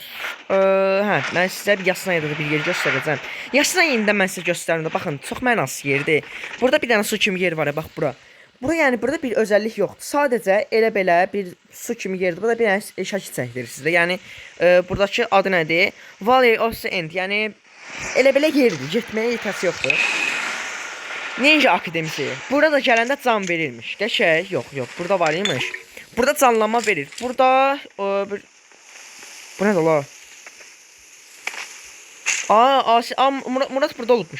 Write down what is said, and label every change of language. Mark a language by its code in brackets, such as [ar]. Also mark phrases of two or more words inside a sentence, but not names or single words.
[az] Mən sizə Yasnayada da bir yer göstərəcəm. Yasnayında mən sizə göstərim də. Baxın, çox mənasız yerdir. Burada bir dənə su kimi yer var ya, bax bura. Yəni burada bir özəllik yoxdur. Sadəcə elə belə bir su kimi yerdir. Burada bir dənə şəkil çəkdirir sizə. Yəni buradakı adı nədir? [en] Valley of the End. [az] Yəni elə belə yerdir. Getməyə yetersi yoxdur. Ninja Akademisi. Burada gələndə can verirmiş. Qəşəng. Yox. Burada var imiş. Burada canlanma verir. Burada bu nədir la? Murad burada olubmuş.